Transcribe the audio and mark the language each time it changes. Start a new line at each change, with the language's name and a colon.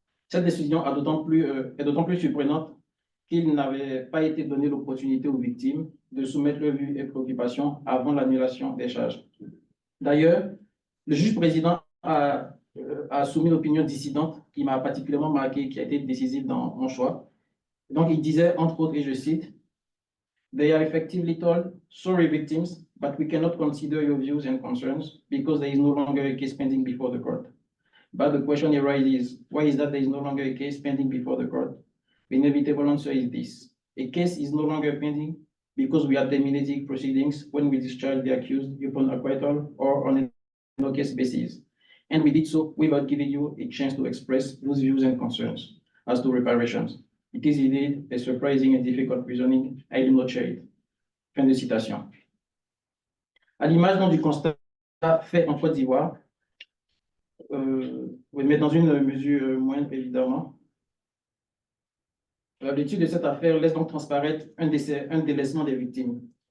French: Cette décision est d'autant plus surprenante qu'il n'avait pas été donné l'opportunité aux victimes de soumettre leurs vues et préoccupations avant l'annulation des charges. D'ailleurs, le juge président a soumis une opinion dissidente qui m'a particulièrement marqué, qui a été décisive dans mon choix. Donc, il disait, entre autres, et je cite,
English: "They are effectively told, sorry victims, but we cannot consider your views and concerns because there is no longer a case pending before the court. But the question arises, why is that there is no longer a case pending before the court? The inevitable answer is this. A case is no longer pending because we are terminating proceedings when we discharge the accused upon acquittal or on a no-case basis. And we did so without giving you a chance to express those views and concerns as to reparations. It is indeed a surprising and difficult reasoning. I do not share it."
French: Fin de citation. À l'image du constat fait en Côte d'Ivoire, mais dans une mesure moindre, évidemment, l'étude de cette affaire laisse donc transparaître un délaissement des victimes.